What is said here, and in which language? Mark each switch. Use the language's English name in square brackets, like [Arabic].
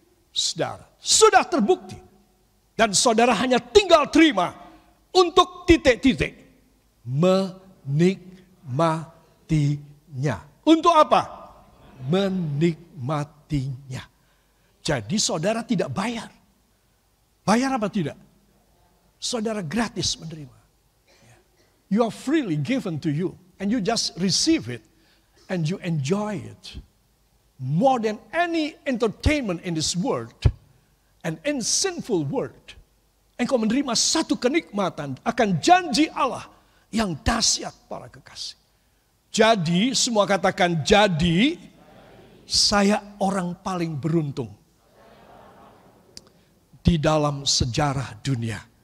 [Indonesian] Saudara, sudah terbukti. Dan saudara hanya tinggal terima untuk titik-titik menikmatinya. Untuk apa? Menikmatinya. Jadi saudara tidak bayar. Bayar apa tidak? Saudara gratis menerima. [English] You are freely given to you. And you just receive it. And you enjoy it. More than any entertainment in this world. And in sinful world. [Indonesian] Engkau menerima satu kenikmatan akan janji Allah yang dahsyat para kekasih. Jadi, semua katakan jadi, saya orang paling beruntung di dalam sejarah dunia.